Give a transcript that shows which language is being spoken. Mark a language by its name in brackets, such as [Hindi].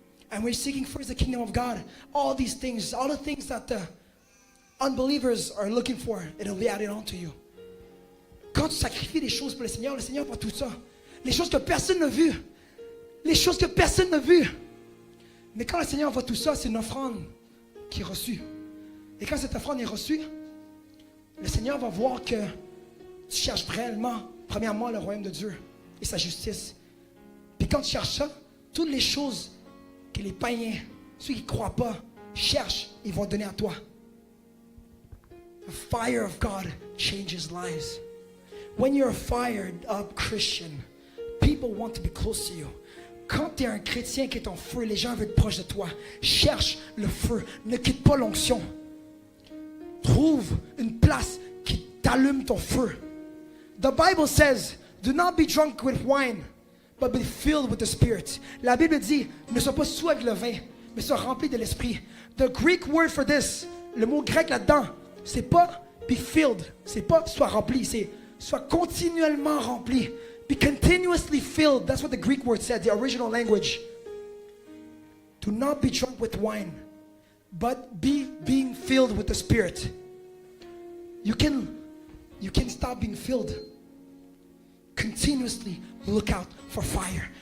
[English] And when you're seeking first the kingdom of God, all these things, all the things that the unbelievers are looking for, it'll be added on to you. [French] Quand tu sacrifies des choses pour le Seigneur voit tout ça. Les choses que personne n'a vues. Les choses que personne n'a vues. Mais quand le Seigneur voit tout ça, c'est une offrande qui est reçue. Et quand cette offrande est reçue, le Seigneur va voir que tu cherches réellement, premièrement, le royaume de Dieu et sa justice. Puis quand tu cherches ça, toutes les choses que les païens, ceux qui ne croient pas, cherchent, ils vont donner à toi. [English] The fire of God changes lives. When you're a fired up Christian, people want to be close to you. [French] Quand tu es un chrétien qui est en feu, les gens veulent être proches de toi. Cherche le feu. Ne quitte pas l'onction. Trouve une place qui t'allume ton feu. [English] The Bible says, do not be drunk with wine, but be filled with the Spirit. [French] La Bible dit, ne sois pas sous avec le vin, mais sois rempli de l'Esprit. [English] The Greek word for this, [French] le mot grec là-dedans, c'est pas [English] be filled, [French] c'est pas sois rempli, c'est sois continuellement rempli. [English] Be continuously filled. That's what the Greek word said, the original language. Do not be drunk with wine, but be being filled with the Spirit. You can stop being filled. Continuously look out for fire.